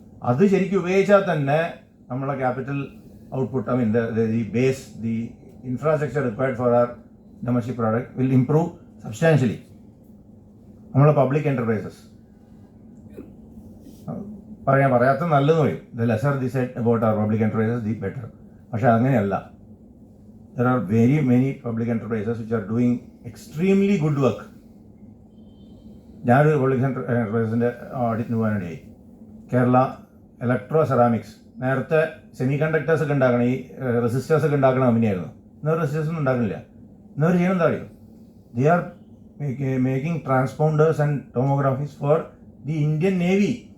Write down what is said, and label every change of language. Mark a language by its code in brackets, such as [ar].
[ml] അത് ശരിക്കും ഉപയോഗിച്ചാൽ തന്നെ നമ്മളെ [en] Capital output, I mean the base, the infrastructure required for our domestic product will improve substantially. [ml] നമ്മളെ പബ്ലിക് എൻ്റർപ്രൈസസ് പറയാത്ത നല്ലതെന്ന് പറയും. [en] The lesser the set about our public enterprises the better. [ml] പക്ഷെ അങ്ങനെയല്ല. [en] There are very many public enterprises which are doing extremely good work. [ml] ഞാനൊരു public എൻ്റർപ്രൈസസിൻ്റെ ഓഡിറ്റിന് പോകാനിടയായി. Kerala electro ceramics, നേരത്തെ semi conductors ഒക്കെ ഉണ്ടാക്കണം, ഈ റെസിസ്റ്റേഴ്സ് ഒക്കെ ഉണ്ടാക്കുന്ന കമ്പനിയായിരുന്നു. ഇന്നവർ റെസിസ്റ്റേഴ്സ് ഒന്നും ഉണ്ടാക്കുന്നില്ല. ഇന്നവർ ചെയ്യണം എന്താ അറിയും? [en] They are making transponders and tomographies for the Indian navy.